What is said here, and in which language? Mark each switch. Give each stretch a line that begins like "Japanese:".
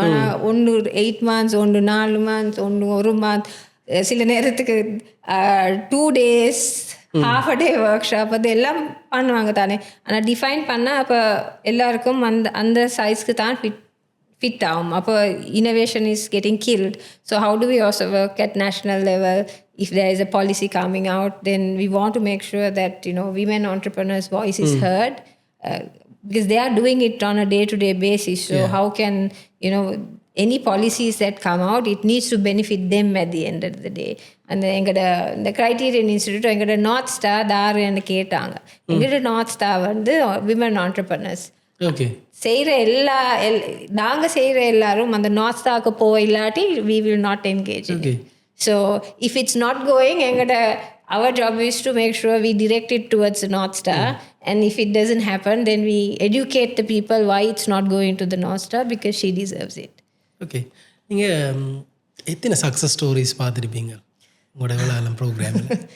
Tamil: ஆனால் ஒன்று 8 months, ஒன்று 4 months, ஒன்று 1 month, சில நேரத்துக்கு 2 days,
English: half a day workshop,
Tamil: அது எல்லாம் பண்ணுவாங்க தானே. ஆனால் டிஃபைன் பண்ணால் அப்போ எல்லாருக்கும் அந்த சைஸ்க்கு தான் ஃபிட் ஆகும்.
English: அப்போ innovation is getting killed. So how do we also work at national level? If there is a policy coming out, then we want to make sure that women entrepreneurs' voice is heard, because they are doing it on a day-to-day basis. So how can any policies that come out, it needs to benefit them at the end of the day.
Tamil: And the Criterion Institute எங்கட north star தாருன்னு கேட்டாங்க. எங்கட north star வந்து women entrepreneurs. Okay, செய்கிற நாங்கள் செய்கிற எல்லாரும் அந்த north ஸ்டாருக்கு போயில்லாட்டி
English: we will not engage in it. So if it's not going, our job is to make sure we direct it towards the North Star. And if it doesn't happen, then we educate the people why it's not going to the North Star, because she deserves it.
Tamil: Okay, நீங்கள் எத்தனை success stories பார்த்துருப்பீங்க உங்களோட வேளாண் ப்ரோக்ராமில்?